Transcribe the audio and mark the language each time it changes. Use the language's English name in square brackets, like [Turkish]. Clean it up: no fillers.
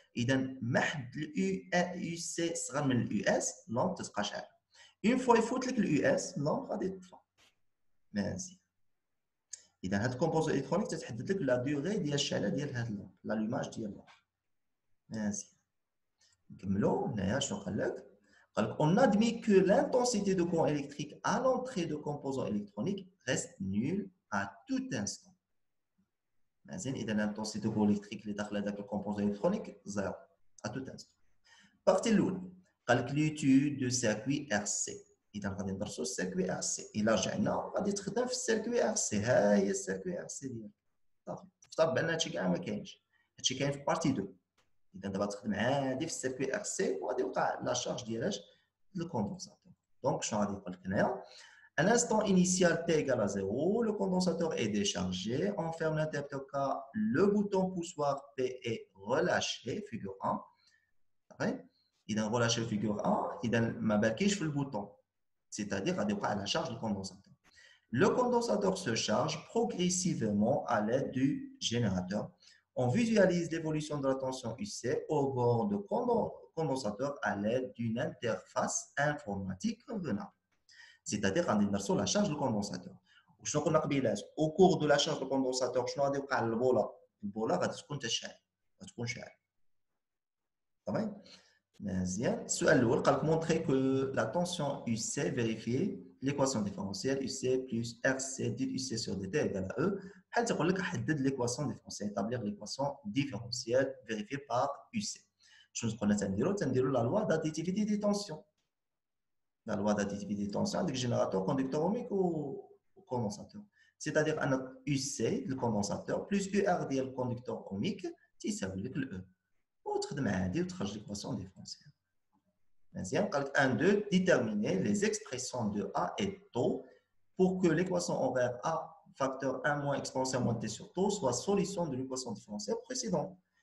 [Arabic] اذا ما حد اليو سي صغر من اليو اس لامب تبقى شاعله. اون فوا يفوت لك اليو اس لامب غادي تطفى. مزيان. اذا هاد الكومبوزون الكترونيك تتحدد لك لا دوغي ديال الشعله ديال هاد اللامب لالوماج ديال اللامب. مزيان. نكملوا هنايا شنو قال لك؟ [French] قال لك on admet que l'intensité de courant électrique à l'entrée de composants électroniques reste nulle à tout instant. [Arabic] مزيان. [French] اذا l'intensité de courant électrique [Arabic] اللي داخله هذاك الكومبوزون الكترونيك زيرو [French] à tout instant. [Arabic] بارتي الاولى قال لك ليتود دو سيركوي ار سي. اذا غادي ندرسوا السيركوي ار سي. الا رجعنا غادي تخدم في السيركوي ار سي. ها هي السيركوي ار سي ديالك. صافي. افترض بان هادشي كاع ما كاينش. هادشي كاين في بارتي 2. اذا دابا تخدم عادي في السيركوي ار سي وغادي يوقع لا شارج ديالاش الكوندونساتور. دونك شنو غادي يقول لك هنايا؟ [French] À l'instant initial t égale à 0, le condensateur est déchargé. On ferme l'interrupteur K, le bouton poussoir P est relâché, figure 1. [Arabic] إذا [French] relâché figure 1, [Arabic] إذا ما باكيش في البوطون. [French] C'est-à-dire [Arabic] غادي يوقع [French] la charge du condensateur. Le condensateur se charge progressivement à l'aide du générateur. On visualise l'évolution de la tension UC au bord de condensateur à l'aide d'une interface informatique convenable. C'est-à-dire [Arabic] غادي ندرسوا [French] la charge du condensateur. [Arabic] وشنو قلنا قبيلات؟ [French] au cours de la charge du condensateur [Arabic] شنو غادي يوقع للبوله؟ البوله غادي تكون تشعل. غتكون شاعل. تمام؟ مزيان. السؤال الاول قال لك [French] montrer que la tension UC vérifier l'équation différentielle UC plus RC dit UC sur dt égale à E. [Arabic] بحال تيقول لك حدد [French] l'équation différentielle établir l'équation différentielle vérifiée par UC. [Arabic] شنو قلنا تنديروا [French] la loi d'additivité des tensions. La loi d'additivité des tensions avec générateur, conducteur ohmique ou condensateur. C'est-à-dire un UC le condensateur plus UR le conducteur ohmique [Arabic] تيساوي لك ال E. وتخدم عادي وتخرج [French] l'équation différentielle. [Arabic] مزيان. قال لك [French] 1 2 déterminer les expressions de A et tau pour que l'équation horaire A facteur 1 moins exponentielle moins t sur tau soit solution de l'équation différentielle précédente.